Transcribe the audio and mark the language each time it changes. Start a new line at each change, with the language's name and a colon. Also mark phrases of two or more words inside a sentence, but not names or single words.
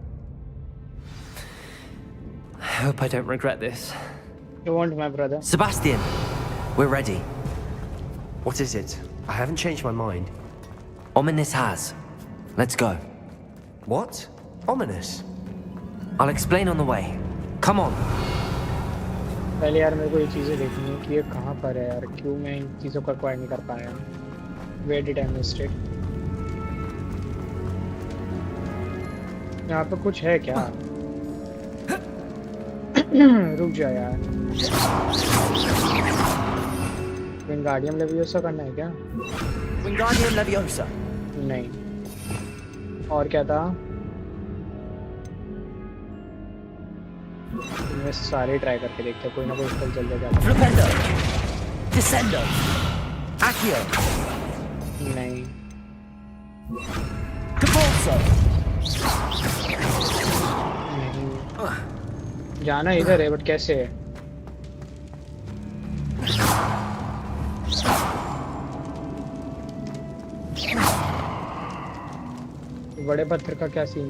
English: I hope I don't regret this. You won't, my brother. Sebastian, we're ready. What is it? I haven't changed my mind. Ominous has. Let's go. What? Ominous? I'll explain on the way. Come on.
Hindi: पहले यार मेरे को ये चीज़ें देखनी है कि ये कहाँ पर है यार. क्यों मैं इन चीज़ों को एक्वायर नहीं कर पाया.
English: Where did I miss it?
Hindi: यहाँ पे कुछ है क्या? रुक जा यार. विंगार्डियम लेवियोसा करना है क्या?
English: Wingardium Leviosa.
Hindi: नहीं. और क्या था? इनमें से सारे ट्राई करके देखते हैं. कोई ना कोई स्पेल चल जाएगा.
English: Flipendo. Descendo. Accio.
Hindi: नहीं.
English: Convulso.
Hindi: नहीं. जाना इधर है बट कैसे है? बड़े पत्थर का क्या सीन है?